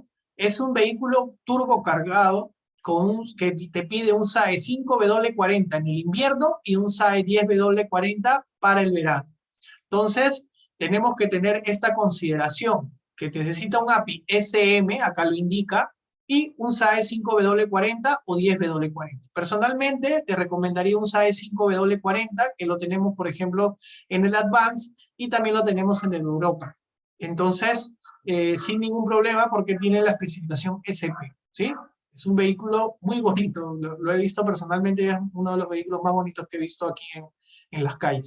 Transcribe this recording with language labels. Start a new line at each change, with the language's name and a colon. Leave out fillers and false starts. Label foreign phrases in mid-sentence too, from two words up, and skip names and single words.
Spanish: Es un vehículo turbo cargado que te pide un SAE 5W40 en el invierno y un SAE 10W40 para el verano. Entonces, tenemos que tener esta consideración, que necesita un API SM, acá lo indica, y un SAE 5W40 o 10W40. Personalmente, te recomendaría un SAE 5W40, que lo tenemos, por ejemplo, en el Advance, y también lo tenemos en el Europa. Entonces, sin ningún problema, porque tiene la especificación SP, ¿sí? Es un vehículo muy bonito, lo he visto personalmente, es uno de los vehículos más bonitos que he visto aquí en las calles.